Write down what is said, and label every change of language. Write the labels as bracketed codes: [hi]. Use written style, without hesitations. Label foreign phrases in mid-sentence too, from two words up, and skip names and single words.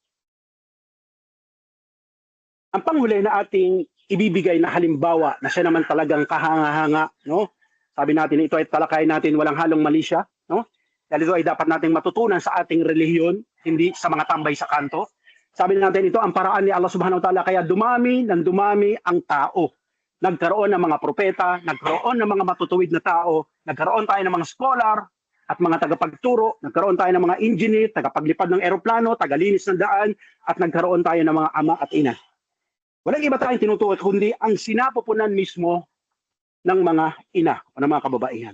[tl] Ang panghuli na ating ibibigay na halimbawa na siya naman talagang kahanga-hanga, no? Sabi natin, ito ay talakayin natin walang halong mali siya, no? Dahil ito ay dapat nating matutunan sa ating relihiyon, hindi sa mga tambay sa kanto. Sabi natin, ito ang paraan ni Allah [ar] سبحانه وتعالى, [tl] kaya dumami ng dumami ang tao. Nagkaroon ng mga propeta, nagkaroon ng mga matutuwid na tao, nagkaroon tayo ng mga scholar at mga tagapagturo, nagkaroon tayo ng mga engineer, tagapaglipad ng eroplano, tagalinis ng daan, at nagkaroon tayo ng mga ama at ina. Walang iba tayong tinutukoy kundi ang sinapupunan mismo ng mga ina o ng mga kababaihan.